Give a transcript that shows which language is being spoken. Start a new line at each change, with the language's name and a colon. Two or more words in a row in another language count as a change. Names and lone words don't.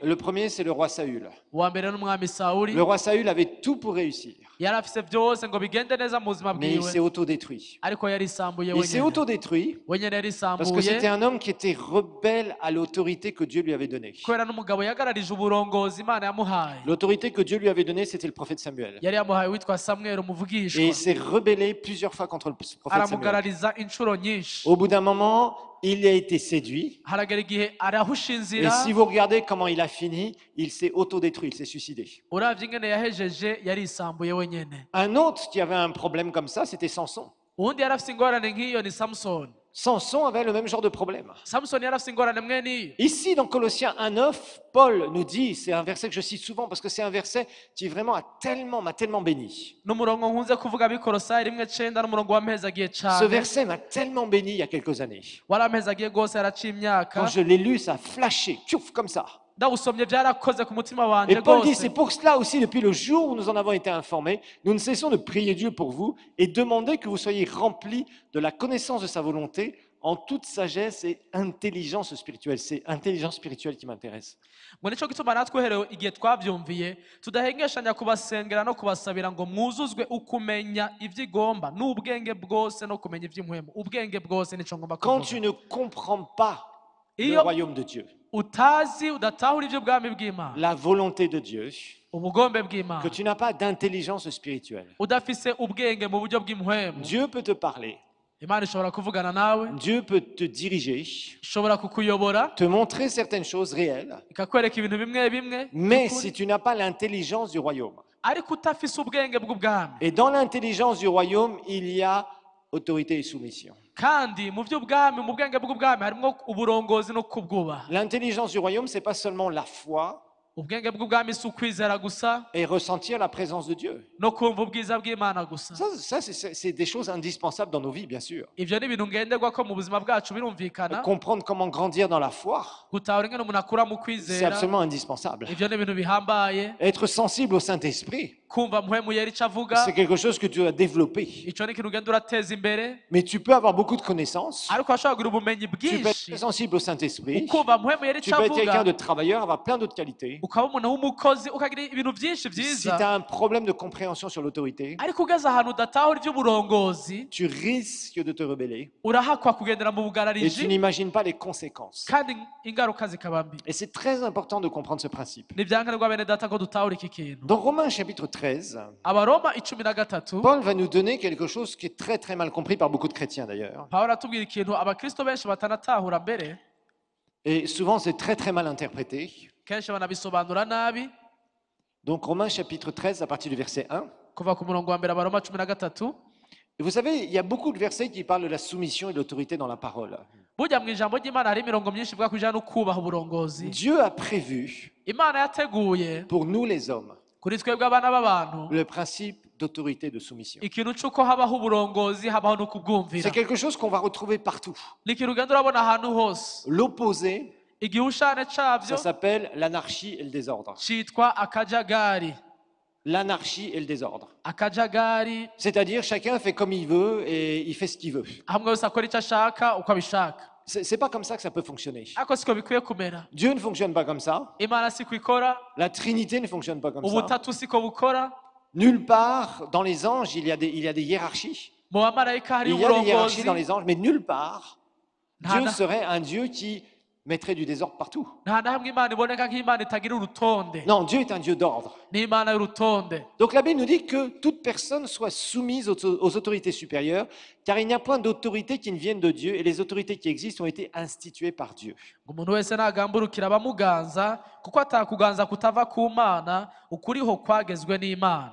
French: Le premier, c'est le roi Saül.
Rundi: Uwa mbere n'umwami Sawuli
French: Le roi Saül avait tout pour réussir,
Rundi: yari afise byose ngo bigende neza mu buzima
French: mais il s'est
Rundi: bwiwe,
French: autodétruit.
Rundi: ariko yarisambuye
French: Il s'est
Rundi: wenyene.
French: autodétruit
Rundi: Wenyene
French: parce que c'était
Rundi: yarisambuye
French: un homme qui était rebelle à l'autorité que Dieu lui avait donnée.
Rundi: kubera n'umugabo yagararije uburongozi Imana yamuhaye.
French: L'autorité que Dieu lui avait donnée, c'était le prophète Samuel.
Rundi: Yari yamuhaye witwa Samweli
French: Et
Rundi: umuvugishwa,
French: il s'est rebellé plusieurs fois contre le prophète Samuel.
Rundi: aramugarariza inshuro nyinshi.
French: Au bout d'un moment, il a été séduit.
Rundi: Haragera igihe arahusha
French: Et
Rundi: inzira.
French: si vous regardez comment il a fini, il s'est autodétruit, il s'est suicidé.
Rundi: Uravye ingene yahejeje yarisambuye wenyene.
French: Un autre qui avait un problème comme ça, c'était Samson.
Rundi: Uwundi yari afise ingorane nk'iyo ni Samson.
French: Samson avait le même genre de problème.
Rundi: Samson yari afise ingorane mwene iyo.
French: Ici, dans Colossiens 1,9, Paul nous dit, c'est un verset que je cite souvent parce que c'est un verset qui vraiment m'a tellement béni.
Rundi: N'umurongo nkunze kuvuga abikorosayi 1:9 n'umurongo wampezagiye
French: Ce
Rundi: cane.
French: verset m'a tellement béni il y a quelques années.
Rundi: Warampezagiye gose yaraciye imyaka.
French: Quand je l'ai lu, ça a flashé, tchouf, comme ça.
Rundi: Ndawusomye byarakoze ku mutima
French: Et
Rundi: wanje
French: Paul dit,
Rundi: gose.
French: c'est pour cela aussi, depuis le jour où nous en avons été informés, nous ne cessons de prier Dieu pour vous et demander que vous soyez remplis de la connaissance de sa volonté en toute sagesse et intelligence spirituelle. C'est intelligence spirituelle qui m'intéresse.
Rundi: Ngo nico gituma natwe uhereye igihe twavyumviye tudahengeshanya kubasengera no kubasabira ngo mwuzuzwe ukumenya ivyo igomba n'ubwenge bwose no kumenya ivy'impwemu. Ubwenge bwose nico ngomba
French: Quand
Rundi: kuvuga.
French: tu ne comprends pas le
Rundi: Iyo
French: royaume de Dieu,
Rundi: utazi udatahura ivy'ubwami bw'Imana,
French: la volonté de Dieu,
Rundi: ubugombe
French: que
Rundi: bw'Imana,
French: tu n'as pas d'intelligence spirituelle,
Rundi: udafise ubwenge mu buryo bw'impwemu,
French: Dieu peut te parler,
Rundi: Imana ishobora kuvugana nawe,
French: Dieu peut te diriger,
Rundi: ishobora kukuyobora,
French: te montrer certaines choses réelles,
Rundi: ikakwereka ibintu bimwe bimwe,
French: mais
Rundi: by'ukuri,
French: si tu n'as pas l'intelligence du royaume,
Rundi: ariko utafise ubwenge bw'ubwami.
French: et dans l'intelligence du royaume, il y a autorité et soumission.
Rundi: Kandi mu by'ubwami, mu bwenge bw'ubwami harimo uburongozi no kubwubaha.
French: L'intelligence du royaume, c'est pas seulement la foi
Rundi: Ubwenge bw'ubwami si ukwizera gusa
French: et ressentir la présence de Dieu.
Rundi: no kumva ubwiza bw'Imana gusa.
French: Ça, c'est des choses indispensables dans nos vies, bien sûr.
Rundi: Ivyo ni ibintu ngenderwako mu buzima bwacu birumvikana.
French: Comprendre comment grandir dans la foi,
Rundi: Gutahura ingene umuntu akura mu
French: c'est
Rundi: kwizera,
French: absolument indispensable.
Rundi: ivyo ni ibintu bihambaye.
French: Être sensible au Saint-Esprit,
Rundi: Kumva mpwemu yera ico avuga,
French: c'est quelque chose que tu dois développer.
Rundi: ico ni ikintu ugenda urateza imbere.
French: Mais tu peux avoir beaucoup de connaissances,
Rundi: Ariko ashobora kugira ubumenyi
French: tu peux être
Rundi: bwinshi,
French: très sensible au Saint-Esprit,
Rundi: ukumva mpwemu yera
French: tu
Rundi: ico
French: peux être quelqu'un
Rundi: avuga,
French: de travailleur, avoir plein d'autres qualités.
Rundi: ukaba umuntu w'umukozi ukagira ibintu byinshi
French: Si
Rundi: byiza,
French: tu as un problème de compréhension sur l'autorité,
Rundi: ariko ugeze ahantu udatahura ivy'uburongozi,
French: tu risques de te rebeller
Rundi: urahakwa kugendera mu
French: et tu
Rundi: bugarariji,
French: n'imagines pas les conséquences.
Rundi: kandi ingaruka zikaba mbi.
French: Et c'est très important de comprendre ce principe.
Rundi: Ni vyankenerwa bene data ko dutahura iki kintu.
French: Dans Romains chapitre 13,
Rundi: Abaroma 13,
French: Paul va nous donner quelque chose qui est très très mal compris par beaucoup de chrétiens d'ailleurs.
Rundi: Pawulo atubwira ikintu abakristo benshi batanatahura mbere,
French: Et souvent c'est très très mal interprété.
Rundi: kenshi banabisobanura nabi.
French: Donc Romains chapitre 13 à partir du verset 1.
Rundi: Kuva ku murongo wa mbere Abaroma 13,
French: Et vous savez, il y a beaucoup de versets qui parlent de la soumission et de l'autorité dans la parole.
Rundi: burya mu ijambo ry'Imana hari imirongo myinshi ivuga ku bijyanye no kubaha uburongozi.
French: Dieu a prévu
Rundi: Imana yateguye
French: pour nous les hommes
Rundi: kuri twebwe abana b'abantu
French: le principe d'autorité et de soumission.
Rundi: ikintu c'uko habaho uburongozi, habaho no kubwumvira.
French: C'est quelque chose qu'on va retrouver partout.
Rundi: Ni ikintu ugenda urabona ahantu hose.
French: L'opposé,
Rundi: Igihushane
French: ça
Rundi: cavyo
French: s'appelle l'anarchie et le désordre.
Rundi: citwa akajagari.
French: L'anarchie et le désordre.
Rundi: Akajagari,
French: C'est-à-dire chacun fait comme il veut et il fait ce qu'il veut.
Rundi: hamwe wese akora icyo ashaka uko abishaka.
French: C'est pas comme ça que ça peut fonctionner.
Rundi: Ariko siko bikwiye kumera.
French: Dieu ne fonctionne pas comme ça.
Rundi: Imana siko ikora,
French: La Trinité ne fonctionne pas comme ça.
Rundi: ubutatu siko bukora.
French: Nulle part dans les anges, il y a des hiérarchies.
Rundi: Mu bamarayika hari
French: Il y a des hiérarchies
Rundi: uburongozi.
French: dans les anges, mais nulle part, Dieu
Rundi: Nta-
French: serait un Dieu qui mettrait du désordre partout.
Rundi: nta na hamwe Imana iboneka nk'Imana itagira urutonde.
French: Non, Dieu est un Dieu d'ordre.
Rundi: Ni Imana y'urutonde.
French: Donc la Bible nous dit que toute personne soit soumise aux autorités supérieures, car il n'y a point d'autorité qui ne vienne de Dieu, et les autorités qui existent ont été instituées par Dieu.
Rundi: Ngo umuntu wese nagamburukira abamuganza, kuko atakuganza kutava ku Mana, ukuriho kwagezwe n'Imana.